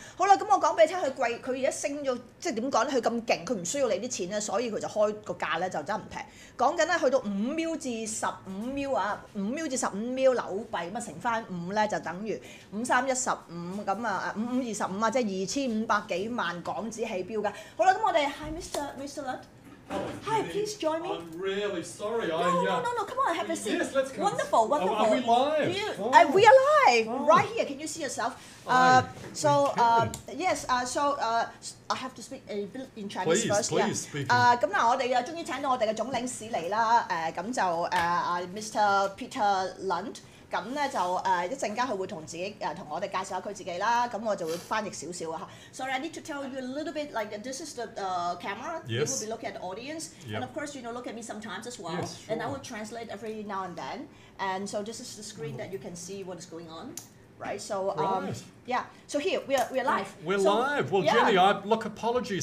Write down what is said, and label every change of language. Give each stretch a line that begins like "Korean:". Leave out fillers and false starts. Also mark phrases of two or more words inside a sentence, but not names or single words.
Cantonese: 好啦，咁我講俾你聽，佢貴，佢而家升咗，即係點講咧？佢咁勁，佢唔需要你啲錢咧，所以佢就開個價咧就真係唔平。講緊咧去到5 mil 至15 mil 啊，5 mil 至15 mil 紐幣，咁乘翻5咧就等於5、3、15，咁5、5、25啊，即係2500幾萬港紙起標㗎。好啦，咁我哋係 Mr. Lund.
English: Hi, please join me. I'm really sorry. No. Come on, have a seat. Yes, let's come. Wonderful. Are we live? We are live right here. Can you see yourself? Yes. I have to speak a bit in Chinese first. Please speak.
Cantonese: 咁嗱，我哋終於請到我哋嘅總領事嚟啦。咁就Mr. Peter Lund。咁咧就一陣間佢會同我哋介紹下佢自己啦，咁我就會翻譯少少啊嚇。
English: Sorry, I need to tell you a little bit like this is the camera. Yes. You will be looking at the audience, and of course look at me sometimes as well. Yes, sure. And I will translate every now and then. And so this is the screen that you can see what is going on. Right, so yeah, so here we are live. We're live. Well, yeah. Jenny, apologies.